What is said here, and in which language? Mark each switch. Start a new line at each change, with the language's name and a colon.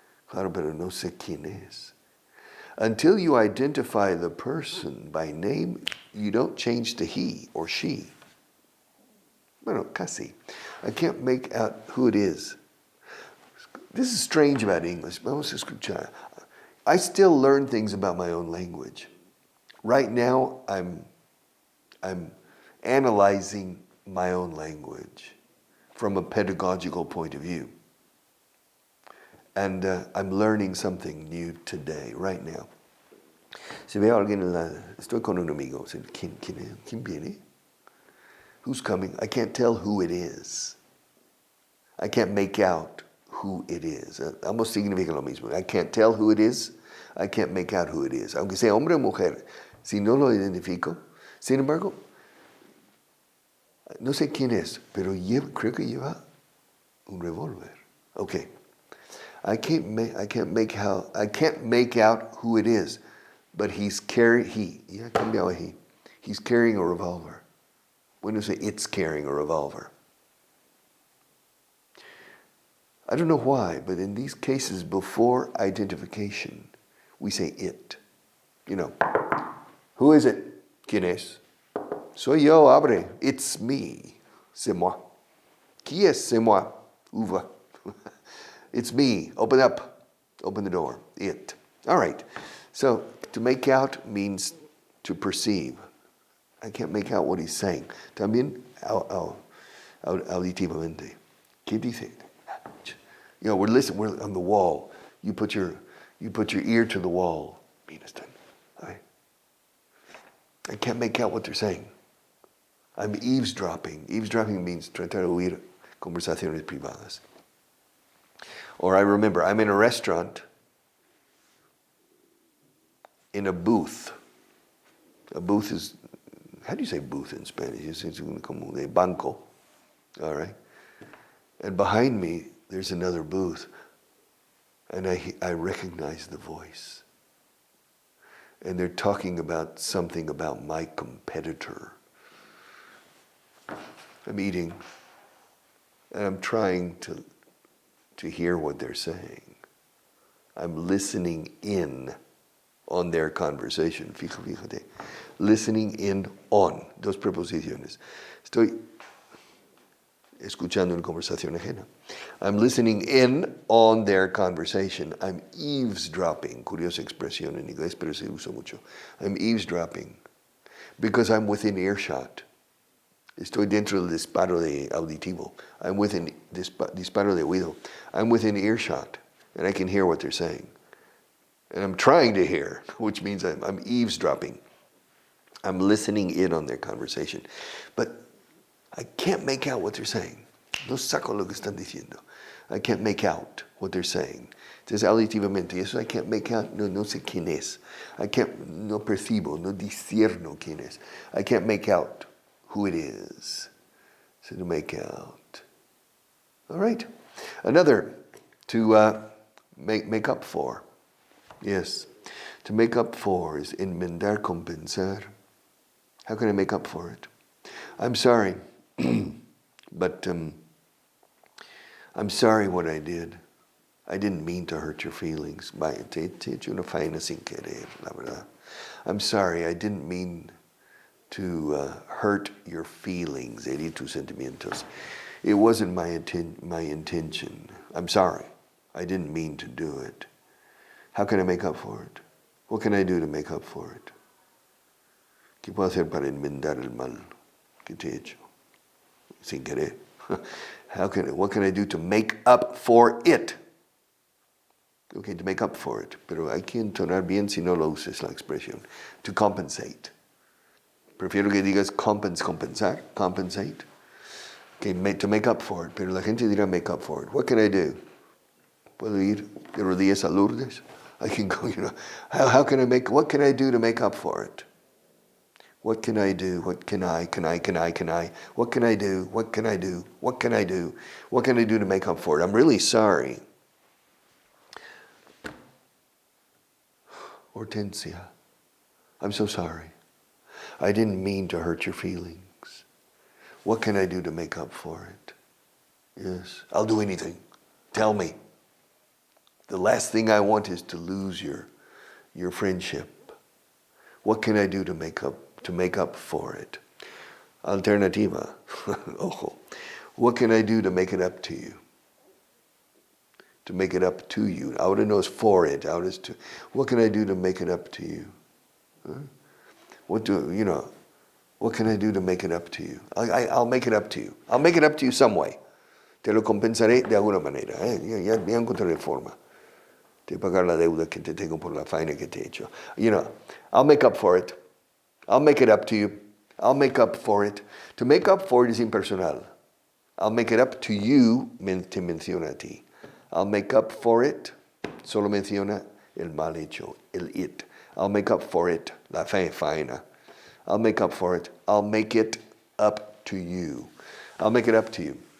Spanish: Claro, pero no sé quién es.
English: Until you identify the person by name, you don't change to he or she.
Spanish: Bueno, casi.
English: I can't make out who it is. This is strange about English.
Spanish: Vamos a escuchar.
English: I still learn things about my own language. Right now, I'm analyzing my own language from a pedagogical point of view. And I'm learning something new today, right now.
Spanish: Si veo a alguien estoy con un amigo. ¿Quién viene?
English: Who's coming? I can't tell who it is. I can't make out who it is.
Spanish: Ambos significan lo mismo.
English: I can't tell who it is. I can't make out who it is.
Spanish: Aunque sea hombre o mujer, si no lo identifico. Sin embargo, no sé quién es, pero creo que lleva un revólver.
English: Okay. I can't make out who it is, but he's carrying a revolver. When you say it's carrying a revolver. I don't know why, but in these cases before identification, we say it. You know, who is it?
Spanish: ¿Quién es? Soy yo, abre.
English: It's me.
French: C'est moi. Qui es? C'est moi. Ouvre.
English: It's me. Open up. Open the door. It. All right. So to make out means to perceive. I can't make out what he's saying.
Spanish: También auditivamente. ¿Qué dice?
English: You know, we're on the wall. You put your ear to the wall. I can't make out what they're saying. I'm eavesdropping. Eavesdropping means
Spanish: tratar de oír conversaciones privadas.
English: Or I remember, I'm in a restaurant, in a booth. A booth is, how do you say booth in Spanish? It's
Spanish: como de banco.
English: All right. And behind me, there's another booth. And I recognize the voice. And they're talking about something about my competitor. I'm eating, and I'm trying to hear what they're saying. I'm listening in on their conversation.
Spanish: Fíjate.
English: Listening in on.
Spanish: Dos preposiciones. Estoy escuchando una conversación ajena.
English: I'm listening in on their conversation. I'm eavesdropping.
Spanish: Curiosa expresión en inglés, pero se usa mucho.
English: I'm eavesdropping because I'm within earshot.
Spanish: Estoy dentro del disparo de auditivo.
English: I'm within
Spanish: disparo de oído.
English: I'm within earshot, and I can hear what they're saying. And I'm trying to hear, which means I'm eavesdropping. I'm listening in on their conversation. But I can't make out what they're saying.
Spanish: No saco lo que están diciendo.
English: I can't make out what they're saying.
Spanish: Entonces, auditivamente, eso
English: I can't make out,
Spanish: no sé quién es. No percibo, no discierno quién es.
English: I can't make out who it is. So to make out. All right. Another, to make up for. Yes. To make up for is enmendar, compensar. How can I make up for it? I'm sorry, but I'm sorry what I did. I didn't mean to hurt your feelings.
Spanish: Te he hecho una faena sin querer, la verdad.
English: I'm sorry, I didn't mean to hurt your feelings,
Spanish: herir tus sentimientos.
English: It wasn't my intention. I'm sorry. I didn't mean to do it. How can I make up for it? What can I do to make up for it?
Spanish: ¿Qué puedo hacer para enmendar el mal que te he hecho? Sin querer.
English: What can I do to make up for it? Okay, to make up for it.
Spanish: Pero hay que entonar bien si no lo uses la expresión.
English: To compensate.
Spanish: Prefiero que digas compensar, compensate.
English: Okay, to make up for it.
Spanish: Pero la gente dirá
English: make up for it. What can I do?
Spanish: ¿Puedo ir de rodillas a Lourdes?
English: I can go, what can I do to make up for it? What can I do? What can I? What can I do? What can I do? What can I do? What can I do to make up for it? I'm really sorry. Hortensia, I'm so sorry. I didn't mean to hurt your feelings. What can I do to make up for it? Yes, I'll do anything. Tell me. The last thing I want is to lose your friendship. What can I do to make up for it?
Spanish: Alternativa. Ojo.
English: What can I do to make it up to you? To make it up to you.
Spanish: Ahora no es
English: for it.
Spanish: Ahora es
English: to. What can I do to make it up to you? Huh? What can I do to make it up to you? I'll make it up to you. I'll make it up to you some way.
Spanish: Te lo compensaré de alguna manera. Ya encontraré forma de pagar la deuda que te tengo por la faena que te he hecho.
English: I'll make up for it. I'll make it up to you. I'll make up for it. To make up for it is impersonal. I'll make it up to you,
Spanish: te menciona a ti.
English: I'll make up for it,
Spanish: solo menciona el mal hecho, el it.
English: I'll make up for it,
Spanish: la faena.
English: I'll make up for it. I'll make it up to you. I'll make it up to you.